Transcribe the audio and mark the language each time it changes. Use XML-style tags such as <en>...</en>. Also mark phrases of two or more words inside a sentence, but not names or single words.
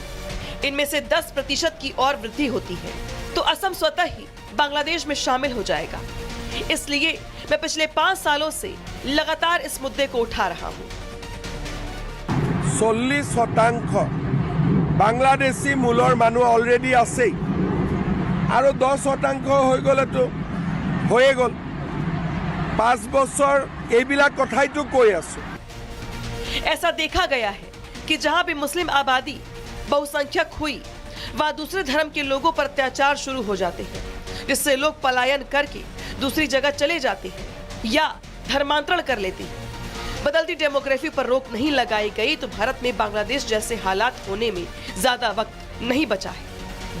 <hi>इनमें से 10% की और वृद्धि होती है तो असम स्वतः ही बांग्लादेश में शामिल हो जाएगा। इसलिए मैं पिछले 5 सालों से लगातार इस मुद्दे को उठा रहा हूँ।</hi> <as>40% बांग्लादेशी मूলৰ মানুহ অলৰেডি আছে আৰু 10% হৈ গলেতো হৈয়ে গল। 5 বছৰ এইবিলাক কথাইতো কৈ আছো।</as> <hi>ऐसा देखा गया है कि जहां भी मुस्लिम आबादी बहुसंख्यक हुई वहां दूसरे धर्म के लोगों पर अत्याचार शुरू हो जाते हैं, जिससे लोग पलायन करके दूसरी जगह चले जाते हैं या धर्मांतरण कर लेते हैं। बदलती डेमोग्राफी पर रोक नहीं लगाई गई तो भारत में बांग्लादेश जैसे हालात होने में ज्यादा वक्त नहीं बचा है।</hi>